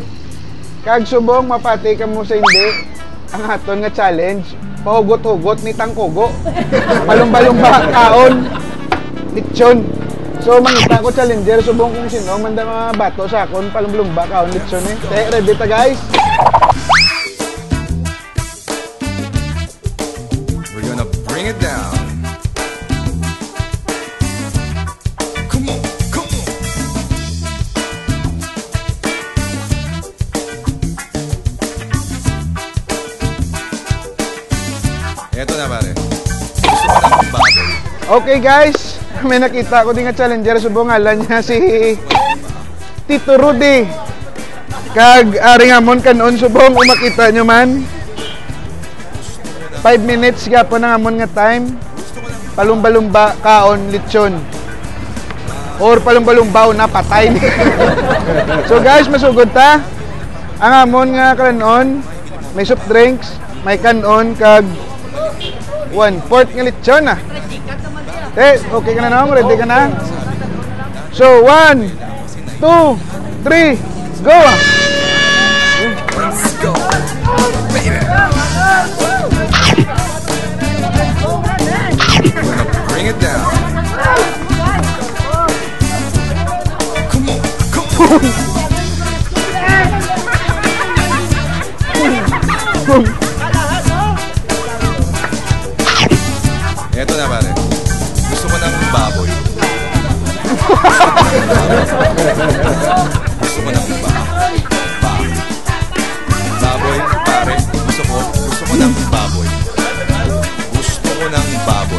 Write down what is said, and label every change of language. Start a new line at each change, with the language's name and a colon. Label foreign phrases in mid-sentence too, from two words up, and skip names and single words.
Hiligaynon: Kag subong mapati kamo sa hindi ang aton nga challenge, pahugot-hugot ni tangkugo. Palumba-lumba kaon lechon. So mangita ko challenger subong kung sino man mga bato sa akon palumba-lumba kaon lechon eh. Ready ta guys?
English: We're gonna bring it down. Come on, come on.
Filipino: Eto na pare. Gusto ko lang ng baboy.
English: Okay guys,
Hiligaynon: may nakita ko din nga challenger subong ngalan niya si Tito Rudy. Kag ari nga mon kanon subong kung makita nyo man. 5 minutes gapon ang amon nga time. Palumba-lumba kaon lechon. Or palumba-lumba na patay.
English: So guys,
Hiligaynon: masugod ta. Ang amon nga kanon, may
English: soft drinks,
Hiligaynon: may kanon kag 1/4 nga lechon ah. Okay ka na naman? Ready ka na?
English: So, 1, 2, 3, go! Let's go, baby! We're gonna bring it down. Come on, come on!
Filipino: Eto na pare. Gusto ko ng baboy. Gusto ko ng baboy, pare. Gusto ko ng baboy. Gusto ko ng baboy.